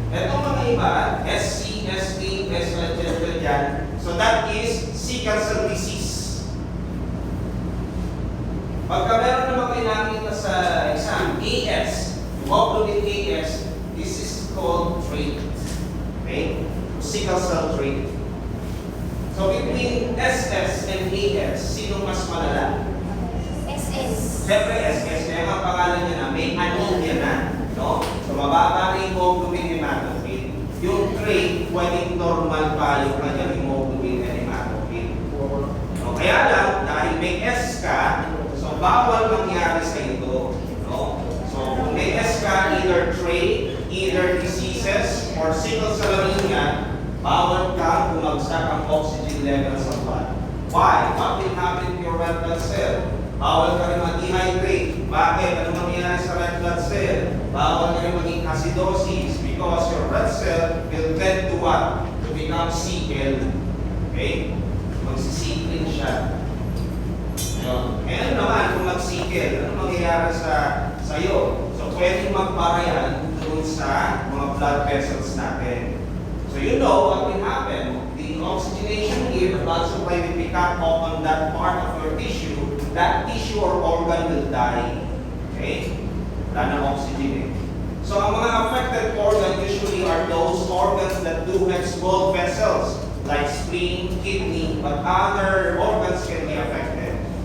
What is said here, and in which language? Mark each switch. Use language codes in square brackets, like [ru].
[tl] Itong mga iba, SC, ST, SL, yan. [en] So that is sickle cell disease. [tl] Pagka meron naman kayo nakita sa exam, AS, hemoglobin AS, [en] this is called trait. Okay? Sickle cell trait. So between SS and AS, [tl] sino mas malala? SS. Siyempre SS, kaya ang pangalan niya na may anemia na. No? So mababa na yung hemoglobin hematocrit. Yung trait, pwedeng normal pa yung kanyang hemoglobin and hematocrit. No? Kaya lang, dahil may S ka, so bawal mangyari sa ito. No? So kung may S ka, [en] either trait, either diseases, or sickle cell anemia, [tl] bawal ka bumagsak ang oxygen level sa blood. [en] Why? What will happen to your red blood cell? [tl] Bawal ka rin ma-dehydrate. Bakit? Ano mangyayari sa [en] red blood cell? [tl] Bawal ka rin maging [en] acidosis because your red cell will tend to what? To become sickle. Okay? [tl] Magsisiklin siya. Ngayon naman, kung mag-sickle, ano mangyayari sa iyo? So, pwedeng magpara yan doon sa mga blood vessels natin. [en] So, you know what will happen. The oxygenation here, the blood supply will pick up on that part of your tissue. That tissue or organ will die. Okay? [tl] Wala ng oxygen eh. [en] So, [tl] ang mga [en] affected organs usually are those organs that do have small vessels like spleen, kidney, but other organs can be affected.